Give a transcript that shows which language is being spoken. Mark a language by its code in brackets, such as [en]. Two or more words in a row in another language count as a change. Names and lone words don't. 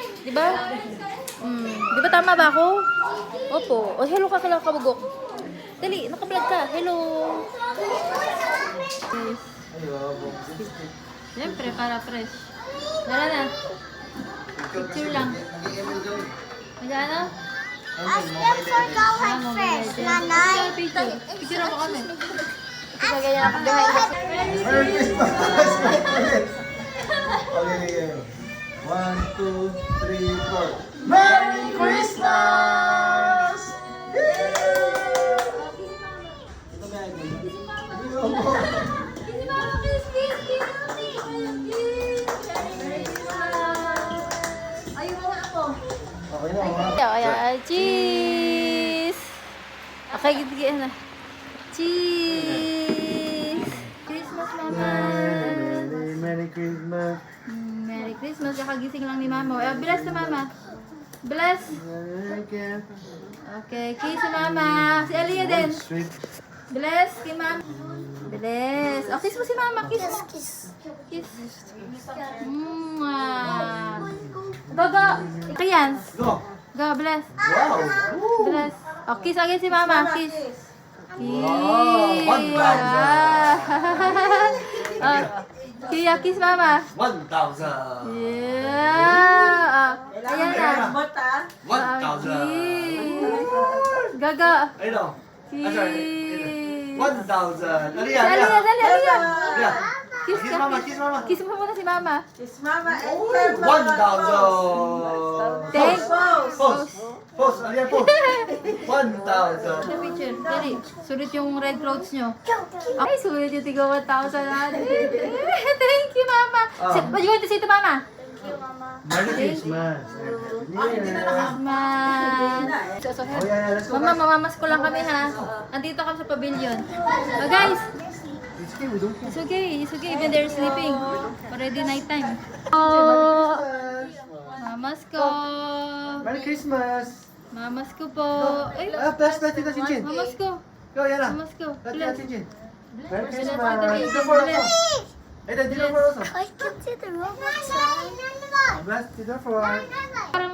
[tl] Di ba? Di ba tama ba ako? Opo. O, hello ka kala kabugok. Dali, nakablog ka. Hello. Guys. Siyempre, para fresh. Dala na. Picture lang. Magana? [en] Let's go like fresh, [tl] nanay. Picture. Picture mo kami. Ito ganyan ako [en] behind the Merry Christmas! Okay, 1, 2, 3, 4. Merry Christmas! [tl] Okay na, mga. Ayan, cheese! Okay, gigit na. Cheese! [en] Christmas, Mama! Merry Christmas! Merry Christmas. [tl] Kakagising lang ni Mama. Bless na Mama. Bless. Okay, kiss si Mama. Si Aliyah din. Bless kay Mama. Bless. Oh, kiss mo si Mama. Kiss. Kiss. Mwah. Go. Ayan. [en] Go! Go, bless. Wow! [tl] Bless. Oh, [en] kiss again [tl] si Mama. Kiss. [en] Wow, 1,000. Oh, Kuya, kiss Mama. 1,000! Yeah. [tl] Ayan na. [en] 1,000! [tl] Kiss. Gaga. Ayun o. [en] Kiss. 1,000! [tl] Si Aliyah, dali, Aliyah. Aliyah. [en] Kiss Kiss [tl] ka. [en] mama, kiss mama. [tl] Kiss mo muna si Mama. [en] Kiss Mama and Oh, tell Mama. 1,000! Thank Pose! Pose! Aliyah, pose! 1,000! [tl] Sa picture. Dali. Sulit yung [en] red clothes [tl] nyo. Ay, sulit yung tiga 1,000 natin. [en] Thank you, Mama. What you going to say to Mama? Merry Christmas! Christmas. [tl] Mama, mamamas ko lang kami ha. Andito kami sa pavilion. Oh, guys. [en] It's okay, even they're sleeping. Already night time. Oh, [tl] mamas ko. [en] Merry Christmas! [tl] Mamas ko po. Ay, [en] Bless Tita Chinchin! [tl] mamas ko. Go, yan na! Mamas ko. Tita [en] Bless. Chinchin! Merry Bless. Christmas! Dito for us! Hey, dito for us! I can see the Roblox. Bless Tita for us! [tl] Parang,